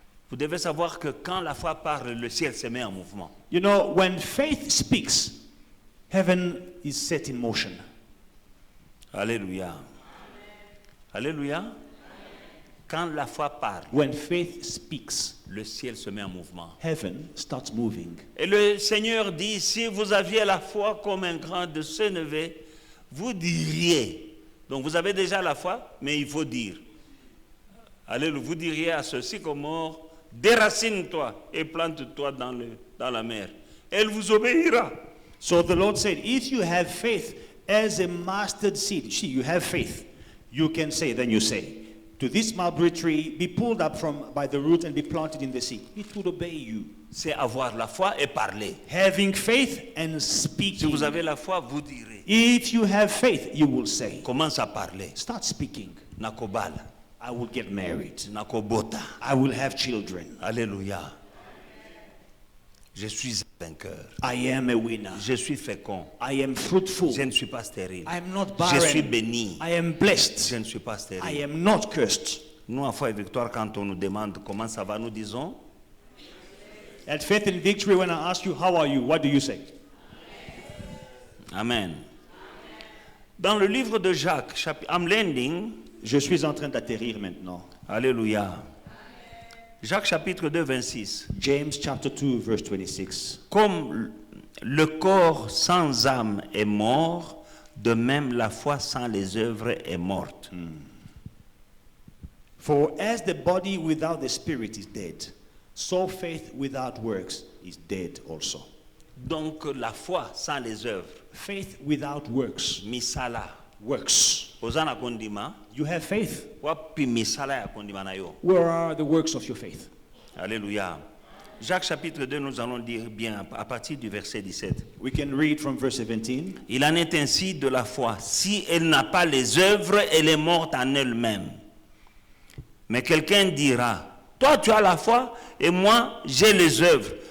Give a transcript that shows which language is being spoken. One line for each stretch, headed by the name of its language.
French: Vous devez savoir que quand la foi parle, le ciel se met en mouvement.
English: You know, when faith speaks, heaven is set in motion.
French: Alléluia. Alléluia. Quand la foi parle,
English: When faith speaks,
French: le ciel se met en mouvement.
English: heaven starts moving.
French: Et le Seigneur dit, si vous aviez la foi comme un grain de sénévé, vous diriez. Donc vous avez déjà la foi, mais il faut dire. Alléluia, vous diriez à ce sycomore, déracine-toi et plante-toi dans la mer. Elle vous obéira.
English: So the Lord said, if you have faith as a mustard seed, see, you have faith, you can say, then you say, to this mulberry tree, be pulled up by the root and be planted in the sea. It would obey you.
French: C'est avoir la foi et parler.
English: Having faith and
French: Si
English: speaking.
French: vous avez la foi, vous direz.
English: If you have faith, you will say,
French: Commence à parler.
English: start speaking.
Lingala: Nakobal,
English: I will get married.
Lingala: nakobota.
English: I will have children.
French: Alléluia. Je suis un vainqueur.
English: I am a winner.
French: Je suis fécond.
English: I am fruitful.
French: Je ne suis pas stérile.
English: I am not
French: Je suis
English: barren.
French: béni.
English: I am blessed.
French: Je ne suis pas
English: I
French: stérile.
English: am not cursed.
French: Nous, à Foi et Victoire, quand on nous demande comment ça va, nous disons
English: At Faith and Victory, when I ask you, how are you? What do you say?
French: Amen. Dans le livre de Jacques,
English: I'm landing.
French: Je suis en train d'atterrir maintenant. Alléluia. Jacques chapitre 2, 26.
English: James chapter 2, verse 26.
French: Comme le corps sans âme est mort, de même la foi sans les œuvres est morte.
English: For as the body without the spirit is dead, so faith without works is dead also.
French: Donc la foi sans les œuvres,
English: Faith without works.
Lingala: misala.
English: Works.
Lingala: Ozana kondima,
English: You have faith.
Lingala: wapi misala ya kondima na yo.
English: Where are the works of your faith?
French: Alléluia. Jacques chapitre 2, nous allons dire bien à partir du verset 17. We can read from verse 17. Il en est ainsi de la foi. Si elle n'a pas les œuvres, elle est morte en elle-même. Mais quelqu'un dira, toi tu as la foi et moi j'ai les œuvres.